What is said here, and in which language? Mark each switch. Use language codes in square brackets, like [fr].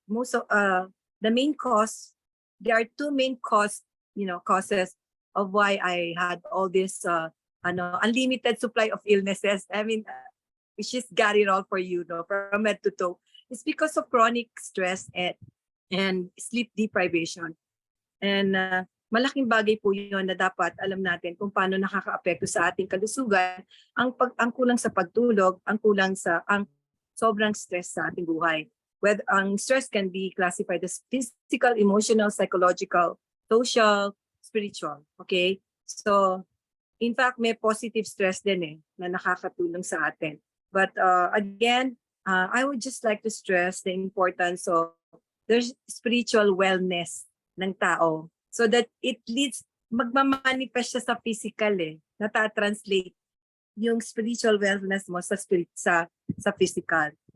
[en] Most of the main cause, there are two main causes of why I had all this unlimited supply of illnesses. I mean, she's got it all for you, from head to toe. It's because of chronic stress and sleep deprivation. [tl] And malaking bagay po yun na dapat alam natin kung paano nakakaapekto sa ating kalusugan ang kulang sa pagtulog, ang sobrang stress sa ating buhay. [en] Whether ang stress can be classified as physical, emotional, psychological, social, spiritual. [tl] Okay? [en] So, in fact, [tl] may positive stress din na nakakatulong sa atin. [en] But again, I would just like to stress the importance of there's spiritual wellness [tl] ng tao, [en] so that it leads, [tl] magmamanifest siya sa physical nata-translate yung spiritual wellness mo sa physical.